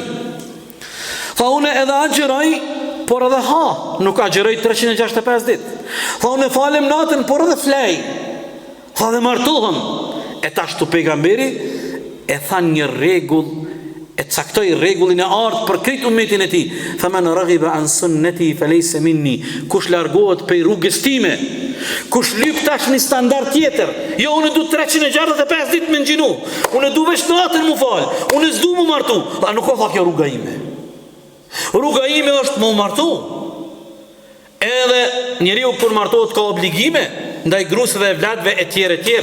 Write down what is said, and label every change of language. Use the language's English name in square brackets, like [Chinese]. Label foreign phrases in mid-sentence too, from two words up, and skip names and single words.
[Albanian] Tha unë edhe agjëroj, por edhe ha, nuk agjëroj 365 ditë. Tha unë falem natën, por edhe flej. Tha dhe martohem. E tash tu pejgamberi e tha një rregull, e caktoi rregullin e artë për krejt umetin e tij. [Arabic] فمن رغب عن سنتي فليس مني. [Albanian] Kush largohet prej rrugës time, kush lyp tash një standard tjetër. Jo unë du 365 ditë me ngjinu. Unë du veç natën mu fal. Unë s'du mu martu. A nuk ka kjo rruga ime. Rruga ime është mu martu. Edhe njeriu kur martohet ka obligime ndaj grusëve dhe vladëve e tjerë.